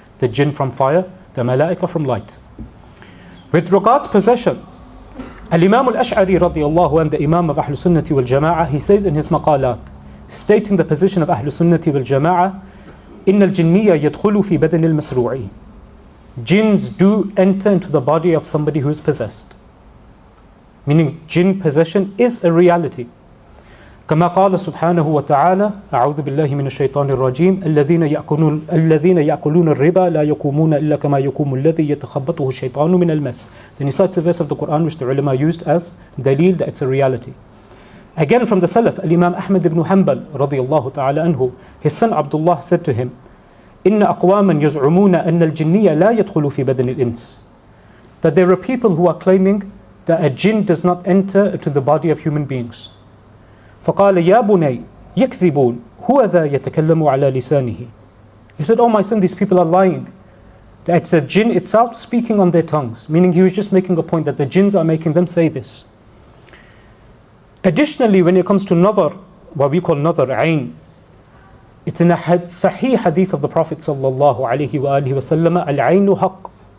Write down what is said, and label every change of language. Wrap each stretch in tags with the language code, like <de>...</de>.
<en>The jinn from fire, the malaika from light. With regards possession, Al-Imam al-Ash'ari radiyallahu anhu, the Imam of Ahlul Sunnati wal Jama'ah, he says in his maqalat, stating the position of Ahlul Sunnati wal Jama'ah,</en> <ar>إِنَّ الْجِنِّيَّ يَدْخُلُ فِي بَدَنِ الْمَسْرُوعِ.</ar> <en>Jinns do enter into the body of somebody who is possessed. Meaning jinn possession is a reality.</en> <ar>كما قال سبحانه وتعالى أعوذ بالله من الشيطان الرجيم الذين يأكلون الربا لا يقومون إلا كما يقوم الذي يتخبطه الشيطان من المس.</ar> <en>Then he cites a verse of the Qur'an which the ulama used as dalil that it's a reality. Again from the Salaf, Imam Ahmad ibn Hanbal radiyallahu ta'ala anhu, his son Abdullah said to him,</en> <ar>إن أقواما يزعمون أن الجنية لا يدخل في بدن الإنس.</ar> <en>That there are people who are claiming that a jinn does not enter into the body of human beings.</en> <ar>فقال يا بني يكذبون هو ذا يتكلم على لسانه.</ar> <en>He said, oh my son, these people are lying. That it's a jinn itself speaking on their tongues. Meaning he was just making a point that the jinns are making them say this. Additionally, when it comes to nadhar, what we call nadhar, ayn, it's in a sahih hadith of the Prophet sallallahu alaihi wasallam,</en> <ar>al-aynu haqq.</ar>